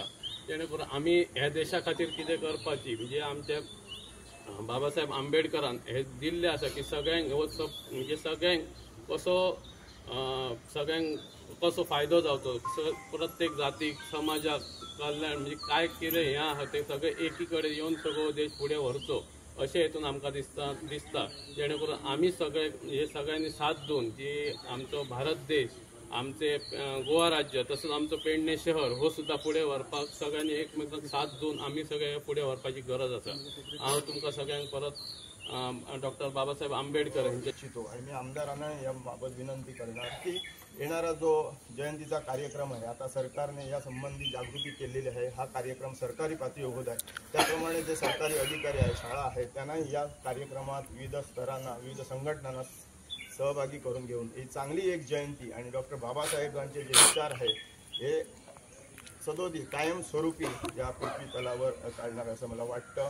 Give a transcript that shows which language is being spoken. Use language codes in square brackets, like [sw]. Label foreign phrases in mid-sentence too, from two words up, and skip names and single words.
[kok] जेणे करून आमी ह्या देशा खातीर कितें करपाची म्हणजे आमचे बाबासाहेब आंबेडकरान हे दिल्ले आसा की सगळ्यांक म्हणजे सगळ्यांक कसो फायदो जावचो, प्रत्येक जातीक समाजाक कल्याण म्हणजे काय कितें हें आसा ते सगळे एकी कडेन येवन सगळो देश फुडें व्हरचो अशें हेतून आमकां दिसता। जेणे करून आमी सगळे हे सगळ्यांनी साथ दिवन जी आमचो भारत देश, आमचे गोवा राज्य तसंच आमचो पेडणे शहर हो सुद्धा फुडें व्हरपाक सगळ्यांनी एकमेकांक साथ दिवन आमी सगळे फुडें व्हरपाची गरज आसा। हांव तुमकां सगळ्यांक परत डॉक्टर बाबासाहेब आंबेडकर यांचे [mr] इच्छितो आणि मी आमदारांना या बाबत विनंती करणार की येणारा जो जयंतीचा कार्यक्रम आहे, आता सरकारने या संबंधी जागृती केलेली आहे, हा कार्यक्रम सरकारी पातळीवर होत आहे। त्याप्रमाणे जे सरकारी अधिकारी आहेत, शाळा आहेत, त्यांनाही या कार्यक्रमात विविध स्तरांना विविध संघटनांना सहभागी करून घेऊन ही चांगली एक जयंती आणि डॉक्टर बाबासाहेबांचे जे विचार आहे हे सदोदित कायमस्वरूपी या पृथ्वी तलावर काढणार असं मला वाटतं।